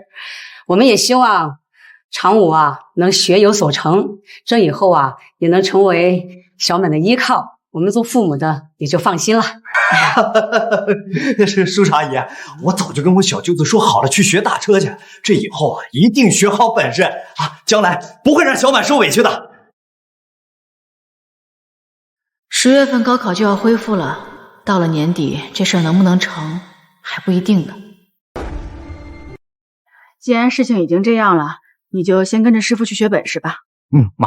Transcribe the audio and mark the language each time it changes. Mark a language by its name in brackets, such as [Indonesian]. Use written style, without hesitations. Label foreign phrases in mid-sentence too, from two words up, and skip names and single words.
[Chinese] 我們也希望常武啊能學有所成，這以後啊也能成為小滿的依靠，我們做父母的也就放心了。是叔叔阿姨，我早就跟我小舅子說好了去學打車去，這以後啊一定學好本事啊，將來不會讓小滿受委屈的。 10月份高考就要恢復了，到了年底這事兒能不能成還不一定呢。既然事情已經這樣了，你就先跟着師傅去學本事吧。媽，